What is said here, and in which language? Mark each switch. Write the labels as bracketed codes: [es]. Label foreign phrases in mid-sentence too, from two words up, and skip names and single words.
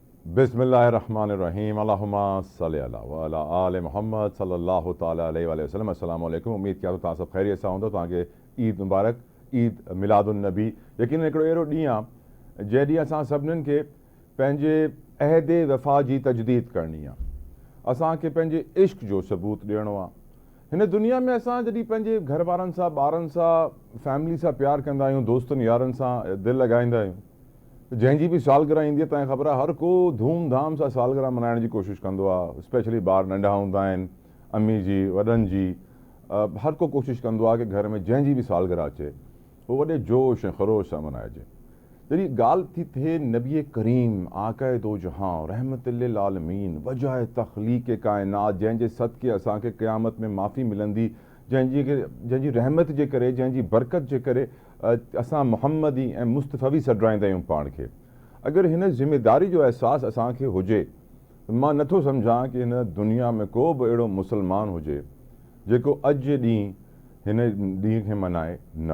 [ar] بسم الله الرحمن الرحيم اللهم صل على وعلى آل محمد صلى الله تعالى عليه وسلم. السلام عليكم. [sd] उम्मीद कयां तो तव्हां सभु ख़ैरियत सां हूंदो। तव्हांखे ईद मुबारक, ईद मिलादुन्नबी। यकीनन हिकिड़ो अहिड़ो ॾींहुं आहे जंहिं ॾींहुं असां सभिनीनि खे पंहिंजे अहद वफ़ा जी तजदीद करणी आहे। असांखे पंहिंजे इश्क जो सबूत ॾियणो आहे। हिन दुनिया में असां जॾहिं पंहिंजे घर वारनि सां, ॿारनि सां, फैमिली सां प्यार कंदा आहियूं, दोस्तनि यारनि सां दिलि लॻाईंदा आहियूं, जंहिंजी बि सालगिरह ईंदी आहे तव्हांखे ख़बर आहे हर को धूमधाम सां सालगिरह मल्हाइण जी कोशिशि कंदो आहे। स्पेशली ॿार नंढा हूंदा आहिनि, अम्मी जी, वॾनि जी, हर को कोशिशि कंदो आहे कि घर में जंहिंजी बि सालगिरह अचे उहो वॾे जोश ऐं ख़रोश सां मल्हाइजे। जॾहिं ॻाल्हि थी थिए नबी करीम आक़ाए दो जहां [ar] رحمة للعالمين [sd] वजाए तख़लीक़ काइनात, जंहिंजे सदके असांखे क़यामत में माफ़ी मिलंदी, जंहिंजी रहमत जे करे, जंहिंजी बरकत जे करे असां मुहम्मदी ऐं मुस्तफ़वी सॾाईंदा आहियूं पाण खे। अगरि हिन ज़िमेदारी जो अहसासु असांखे हुजे त मां नथो सम्झां कि हिन दुनिया में को बि अहिड़ो मुस्लमान हुजे जेको अॼु जे ॾींहुं हिन ॾींहं खे मल्हाए न।